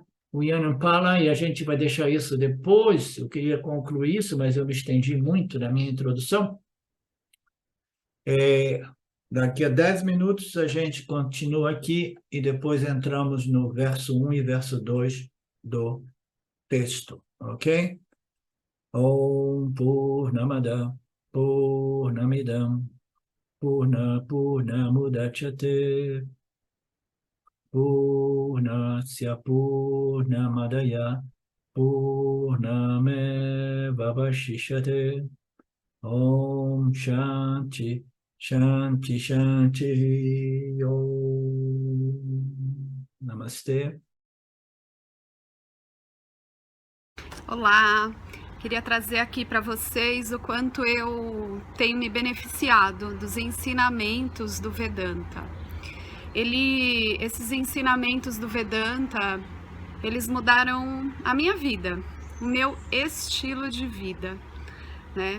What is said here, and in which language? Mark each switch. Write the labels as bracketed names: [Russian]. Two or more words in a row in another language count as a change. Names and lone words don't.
[Portuguese] O Jnana-Palam, e a gente vai deixar isso depois, eu queria concluir isso, mas eu me estendi muito na minha introdução. Daqui a 10 minutos a gente continua aqui e depois entramos no verso 1 e verso 2 do texto, ok? [Sanskrit] Om Purnamada Purnamidam Purnamudachyate Purnasya Purnamadaya Purnamevavashishyate. Om Shanti Shanti Shanti Om. [Portuguese] Namastê. Olá, queria trazer aqui para vocês o quanto eu tenho me beneficiado dos ensinamentos do Vedanta. Esses ensinamentos do Vedanta, eles mudaram a minha vida, o meu estilo de vida, né?